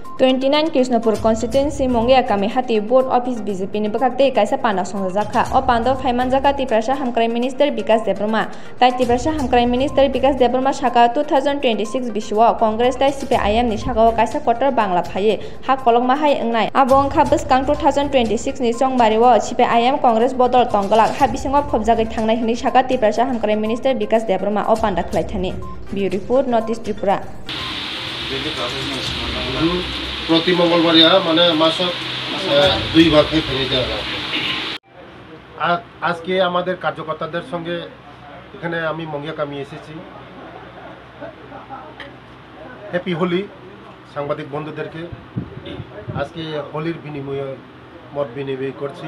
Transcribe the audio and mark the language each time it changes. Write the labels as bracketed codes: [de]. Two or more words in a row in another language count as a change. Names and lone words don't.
[trp] 29 Krishnapur constituency Mongia Kami Hati board office BJP ni bakakte kaisa pana songjaka o pando phaimanjaka Tiprasa Hamkrai minister Bikas Debroma tai Tiprasa Hamkrai minister Bikas Debroma saka 2026 biswa congress tai CPIM ni saka kaisa kotor bangla phaye ha kolongma hai engnai abo angkha bwskang 2026 ni chongbario CPIM congress bodol tonggalak ha bisingo phobjagai thangnai hini saka Tiprasa Hamkrai minister Bikas Debroma o panda khlaithani [en] bureau report [trp] notice Tripura [bn] প্রতি মঙ্গলবারে মানে মাসক 2 ভাগে ফেলে দেওয়া। আজকে আমাদের কার্যকর্তাদের সঙ্গে এখানে আমি মঙ্গিয়া কামি এসেছি। [en] Happy Holi [bn] সাংবাদিক বন্ধুদেরকে আজকে হোলির বিনিময়ে মত বিনিময় করছি।